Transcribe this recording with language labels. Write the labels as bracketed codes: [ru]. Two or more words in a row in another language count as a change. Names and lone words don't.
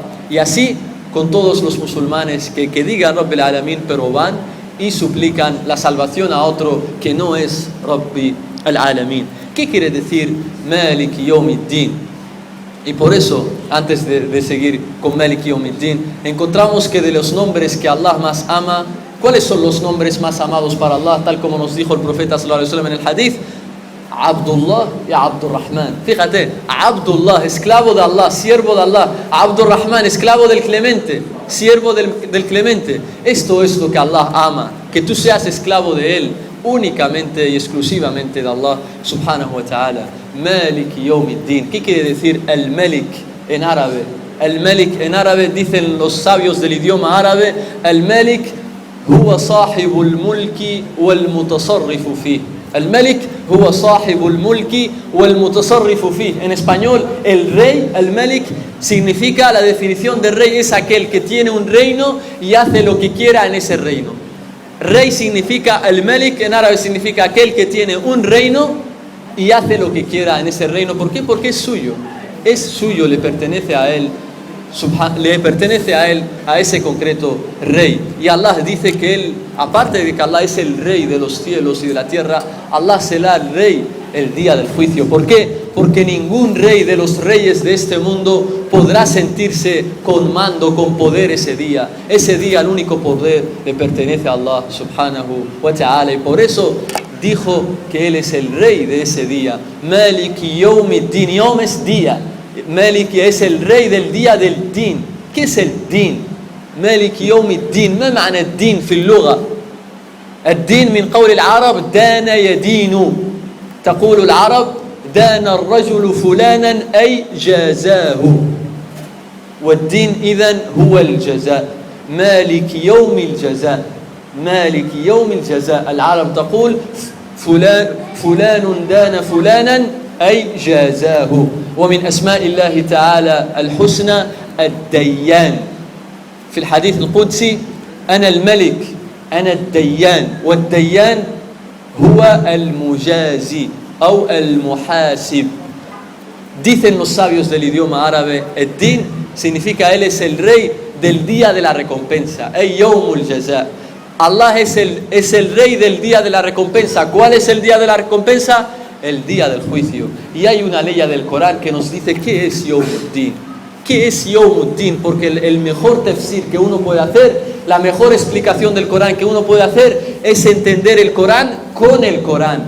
[es] Y así con todos los musulmanes que digan [ar] رب العالمين, [es] pero van y suplican la salvación a otro que no es [ar] رب العالمين. [es] ¿Qué quiere decir [ar] مالك يوم الدين? [es] Y por eso, antes de seguir con [ar] مالك يوم الدين, [es] encontramos que de los nombres que Allah más ama, ¿cuáles son los nombres más amados para Allah? Tal como nos dijo el profeta [ar] صلى الله عليه وسلم [es] en el hadith: Abdullah y Abdurrahman. Fíjate, Abdullah, esclavo de Allah, siervo de Allah. Abdurrahman, esclavo del Clemente, siervo del Clemente. Esto es lo que Allah ama, que tú seas esclavo de Él, únicamente y exclusivamente de Allah [ar] سبحانه وتعالى. مالك يوم الدين. [es] ¿Qué quiere decir el Malik en árabe? El Malik en árabe, dicen los sabios del idioma árabe, el Malik [ar] هو صاحب الملك والمتصرف فيه. الملك هو صاحب الملك والمتصرف فيه. [es] En español, el rey, el Malik, significa, la definición de rey es aquel que tiene un reino y hace lo que quiera en ese reino. Rey significa, el Malik en árabe significa aquel que tiene un reino y hace lo que quiera en ese reino. ¿Por qué? Porque es suyo. Es suyo, le pertenece a él. Le pertenece a él, a ese concreto rey. Y Allah dice que él, aparte de que Allah es el rey de los cielos y de la tierra, Allah será el rey el día del juicio. ¿Por qué? Porque ningún rey de los reyes de este mundo podrá sentirse con mando, con poder ese día. Ese día el único poder le pertenece a Allah [ar] سبحانه وتعالى. [es] Y por eso dijo que él es el rey de ese día. [ar] مالك يوم الدين. [es] Yawm es día. Malik es el rey del día del din. ¿Qué es el din? [ar] مالك يوم الدين. ما معنى الدين في اللغة؟ الدين من قول العرب دان يدين. تقول العرب دان الرجل فلانا أي جازاه. والدين إذن هو الجزاء. مالك يوم الجزاء. مالك يوم الجزاء. العرب تقول فلان دان فلانا أي جازاه. ومن أسماء الله تعالى الحسنى الديان. في الحديث القدسي أنا الملك أنا الديان. والديان هو المجازي أو المحاسب. [es] Dicen los sabios del idioma árabe, el-din significa él es el rey del día de la recompensa. [ar] أي يوم الجزاء. [es] Allah es el rey del día de la recompensa. ¿Cuál es el día de la recompensa? El día del juicio. Y hay una ley del Corán que nos dice qué es Yawmuddin. ¿Qué es Yawmuddin? Porque el mejor tafsir que uno puede hacer, la mejor explicación del Corán que uno puede hacer es entender el Corán con el Corán.